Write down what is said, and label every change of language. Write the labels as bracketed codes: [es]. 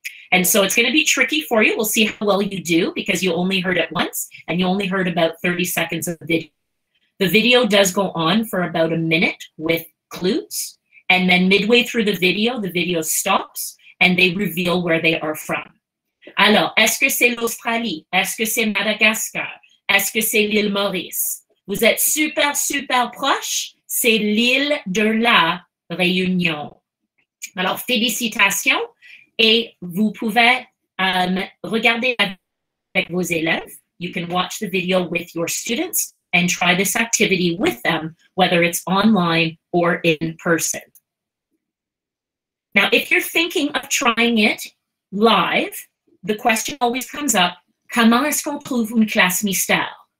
[en] And so it's going to be tricky for you. We'll see how well you do because you only heard it once, and you only heard about 30 seconds of the video. The video does go on for about a minute with clues, and then midway through the video stops, and they reveal where they are from. [fr] Alors, est-ce que c'est l'Australie? Est-ce que c'est Madagascar? Est-ce que c'est l'île Maurice? Vous êtes super, super proche. C'est l'île de la Réunion. Alors, félicitations. Et vous pouvez regarder avec vos élèves. [en] You can watch the video with your students and try this activity with them, whether it's online or in person. Now, if you're thinking of trying it live, the question always comes up, [fr] comment est-ce qu'on trouve une classe mystère?